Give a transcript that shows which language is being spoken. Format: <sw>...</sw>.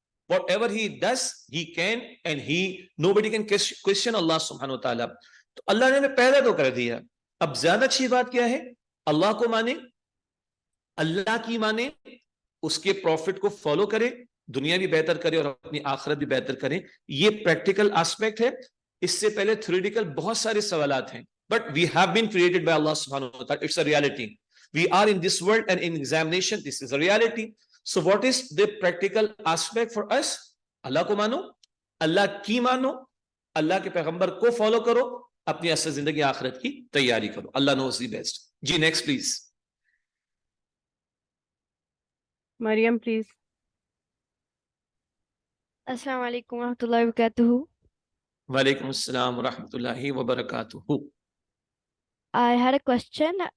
<en>whatever he does he can and he nobody can question Allah subhanahu wa ta'ala.</en> <ur>تو اللہ نے ہمیں پیدا تو کر دیا. اب زیادہ اچھی بات کیا ہے, اللہ کو مانے, اللہ کی مانے, اس کے پروفٹ کو فالو کرے, دنیا بھی بہتر کرے اور اپنی آخرت بھی بہتر کرے. یہ پریکٹیکل اسپیکٹ ہے. اس سے پہلے تھیوریٹیکل بہت سارے سوالات ہیں,</ur> <en>but we have been created by Allah subhanahu wa ta'ala. It's a reality. We are in this world and in examination. This is a reality. So what is the practical aspect for us?</en> <ur>اللہ کو مانو, اللہ کی مانو, اللہ کے پیغمبر کو follow کرو, اپنی اصل زندگی آخرت کی تیاری کرو.</ur> <en>اللہ knows the best.</en> <ur>جی next please. Maryam please. السلام علیکم ورحمۃ اللہ وبرکاتہ. وعلیکم السلام ورحمۃ اللہ وبرکاتہ.</ur> <en>I had a question.</en>